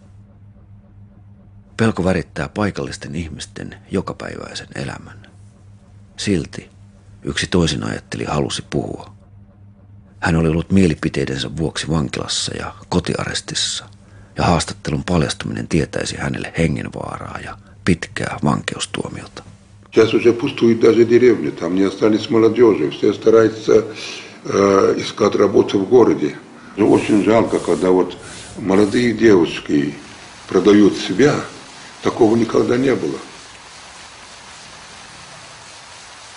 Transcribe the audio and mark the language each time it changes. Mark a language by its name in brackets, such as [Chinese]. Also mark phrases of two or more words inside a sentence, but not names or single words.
[Finnish] Pelko värittää paikallisten ihmisten jokapäiväisen elämän. Silti yksi toisinajattelija halusi puhua. Hän oli ollut mielipiteidensä vuoksi vankilassa ja kotiarestissa, ja haastattelun paljastuminen tietäisi hänelle hengenvaaraa ja pitkää vankeustuomiota. [Russian] Сейчас уже пустуют даже деревни, там не остались молодежи, все стараются искать работу в городе. Очень жалко, когда вот молодые девушки продают себя, такого никогда не было.